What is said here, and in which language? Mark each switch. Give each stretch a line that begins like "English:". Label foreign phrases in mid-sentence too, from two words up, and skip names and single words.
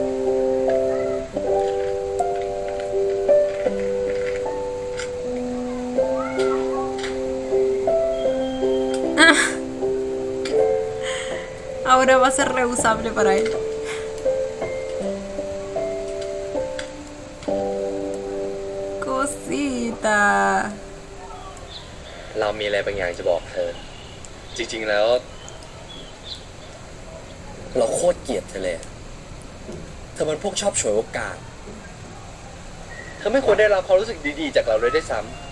Spanish: Ahora va a ser reusable para él. Cosita.
Thai: เรามีอะไรบางอย่างจะบอกเธอ จริงๆแล้ว เราโคตรเกลียดเธอเลยเธอมันพวกชอบฉวยโอกาส เธอไม่ควรได้รับความรู้สึกดีๆจากเราเลยด้วยซ้